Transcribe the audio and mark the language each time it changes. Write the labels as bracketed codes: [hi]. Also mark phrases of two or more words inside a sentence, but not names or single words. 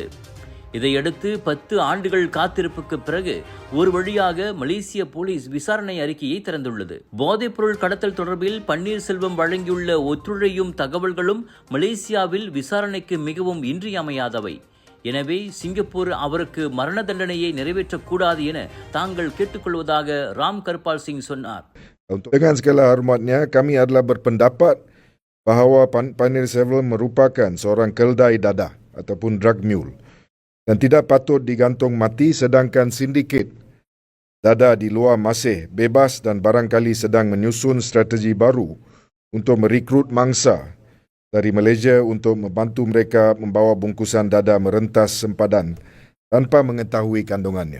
[ta] இதையடுத்து 10 ஆண்டுகள் காத்திருப்புக்கு பிறகு ஒரு வழியாக மலேசிய போலீஸ் விசாரணை அறிக்கையை திறந்துள்ளது. போதைப்பொருள் கடத்தல் தொடர்பில் பன்னீர்செல்வம் வழங்கியுள்ள ஒத்துழையும் தகவல்களும் மலேசியாவில் விசாரணைக்கு மிகவும் இன்றியமையாதவை. எனவே சிங்கப்பூர் அவருக்கு மரண தண்டனையை நிறைவேற்றக்கூடாது என தாங்கள் கேட்டுக்கொள்வதாக ராம் கர்பால் சிங் சொன்னார். [ms] Dengan segala hormatnya, kami adalah berpendapat bahawa Pannirselvam merupakan seorang keldai dadah ataupun [en] drug mule [ms] dan tidak patut digantung mati sedangkan sindiket dadah di luar masih bebas dan barangkali sedang menyusun strategi baru untuk merekrut mangsa dari Malaysia untuk membantu mereka membawa bungkusan dadah merentas sempadan tanpa mengetahui kandungannya.